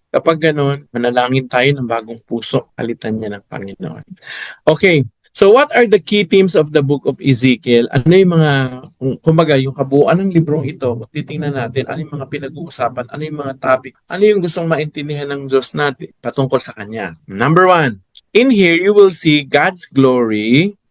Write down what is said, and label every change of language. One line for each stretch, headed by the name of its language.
Filipino: Kapag gano'n, manalangin tayo ng bagong puso, palitan niya ng Panginoon.
English: Okay, so what are the key themes of the book of Ezekiel?
Filipino: Ano yung mga, kumbaga, yung kabuuan ng librong ito, titingnan natin, ano yung mga pinag-uusapan, ano yung mga topic, ano yung gustong maintindihan ng Diyos natin patungkol sa Kanya.
English: Number 1, in here you will see God's glory